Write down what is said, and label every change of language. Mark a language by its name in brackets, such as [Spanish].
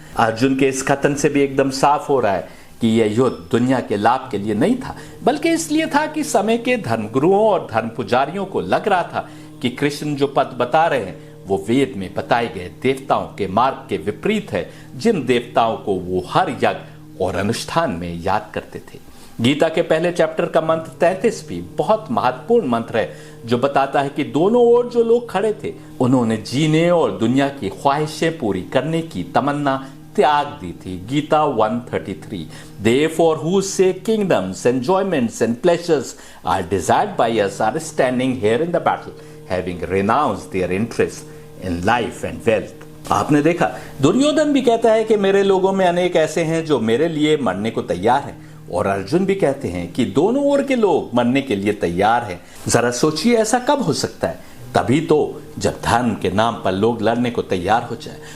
[Hindi] अर्जुन के इस कथन से भी एकदम साफ हो रहा है कि यह युद्ध दुनिया के लाभ के लिए नहीं था, बल्कि इसलिए था कि समय के धर्मगुरुओं और धर्म पुजारियों को लग रहा था कि कृष्ण जो पथ बता रहे हैं वो वेद में बताए गए देवताओं के मार्ग के विपरीत है, जिन देवताओं को वो हर यज्ञ और अनुष्ठान में याद करते थे। गीता के पहले चैप्टर का मंत्र 33 भी बहुत महत्वपूर्ण मंत्र है जो बताता है कि दोनों ओर जो लोग खड़े थे उन्होंने जीने और दुनिया की ख्वाहिशें पूरी करने की तमन्ना त्याग दी थी। Gita 133। [English] Therefore whose say kingdoms, enjoyments and pleasures are desired by us are standing here in the battle, having renounced their interest in life and wealth. [Hindi] आपने देखा दुर्योधन भी कहता है कि मेरे लोगों में अनेक ऐसे हैं जो मेरे लिए मरने को तैयार हैं, और अर्जुन भी कहते हैं कि दोनों ओर के लोग मरने के लिए तैयार हैं। जरा सोचिए ऐसा कब हो सकता है? तभी तो जब धर्म के नाम पर लोग लड़ने को तैयार हो जाए।